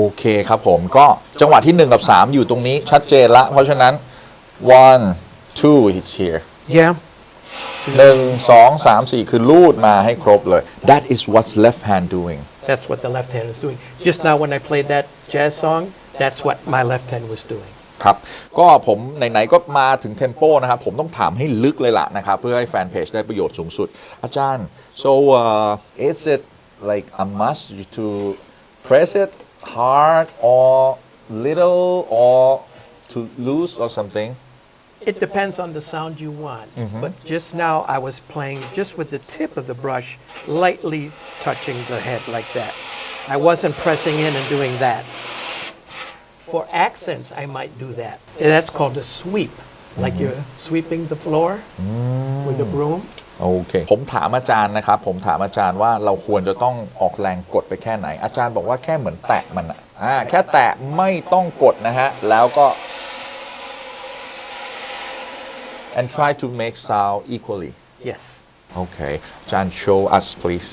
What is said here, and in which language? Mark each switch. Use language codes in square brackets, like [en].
[th] โอเคครับผมก็จังหวะที่1กับ3อยู่ตรงนี้ชัดเจนละเพราะฉะนั้น 1 2 [en] it's here Yeah. 1 2 3 4 [th] คือลูดมาให้ครบเลย [en] that is what's left hand doing That's what the left hand is doing. Just now when I played that jazz song, that's what my left hand was doing. [th] ครับก็ผมไหนๆก็มาถึงเทมโปนะครับผมต้องถามให้ลึกเลยล่ะนะครับเพื่อให้แฟนเพจได้ประโยชน์สูงสุดอาจารย์ [en] so is it like a must to press it hard or little or to loose or something It depends on the sound you want. But just now I was playing just with the tip of the brush, lightly touching the head like that. I wasn't pressing in and doing that. For accents, I might do that. And that's called a sweep, like you're sweeping the floor with a broom. [th] โอเคผมถามอาจารย์นะครับผมถามอาจารย์ว่าเราควรจะต้องออกแรงกดไปแค่ไหนอาจารย์บอกว่าแค่เหมือนแตะมันแค่แตะไม่ต้องกดนะฮะแล้วก็ [en] and try to make sound equally Yes. okay อาจารย์ show us please